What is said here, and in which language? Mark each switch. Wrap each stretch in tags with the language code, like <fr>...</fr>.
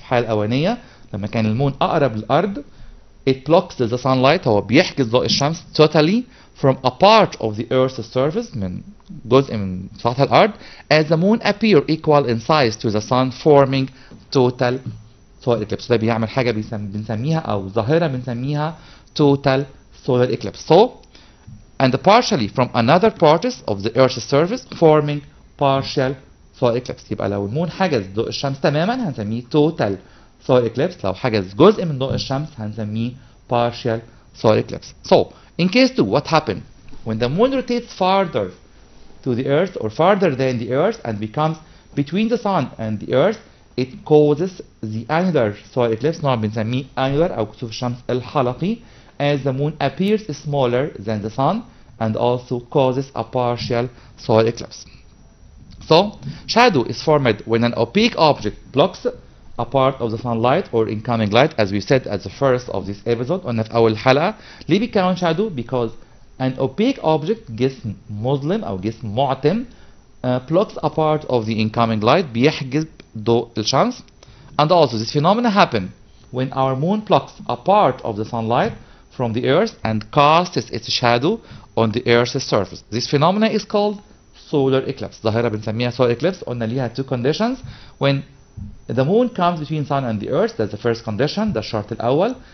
<ar>الحالة الأولانية لما كان المون أقرب للأرض,</ar> <en>it blocks the sunlight,</en> <ar>هو بيحجز ضوء الشمس</ar> <en>totally from a part of the earth's surface,</en> <ar>من جزء من سطح الأرض,</ar> <en>as the moon appear equal in size to the sun, forming total solar eclipse.</en> <ar>ده بيعمل حاجة بنسميها أو ظاهرة بنسميها total solar eclipse.</ar> <en>So and partially from another parts of the earth's surface, forming partial solar eclipse.</en> <ar>يبقى لو المون حجز ضوء الشمس تماما هنسميه total solar eclipse. لو حجز جزء من ضوء الشمس هنسميه partial solar eclipse.</ar> <en>So in case 2, what happened when the moon rotates farther to the earth or farther than the earth and becomes between the sun and the earth, it causes the annular solar eclipse.</en> <ar>نوع بنسميه annular أو كسوف الشمس الحلقي,</ar> <en>as the moon appears smaller than the sun and also causes a partial solar eclipse. So, shadow is formed when an opaque object blocks a part of the sunlight or incoming light, as we said at the first of this episode.</en> <ar>قلنا في أول حلقة ليه بيتكون shadow؟</ar> <en>Because an opaque object</en> <ar>جسم مظلم أو جسم معتم</ar> <en>blocks a part of the incoming light،</en> <ar>بيحجب ضوء الشمس.</ar> <en>And also this phenomena happen when our moon blocks a part of the sunlight from the earth and casts its shadow on the earth's surface. This phenomena is called solar eclipse.</en> <ar>ظاهرة بنسميها solar eclipse. قلنا ليها</ar> <en>two conditions. When the moon comes between sun and the earth, that's the first condition،</en> <ar>ده الشرط الأول.</ar>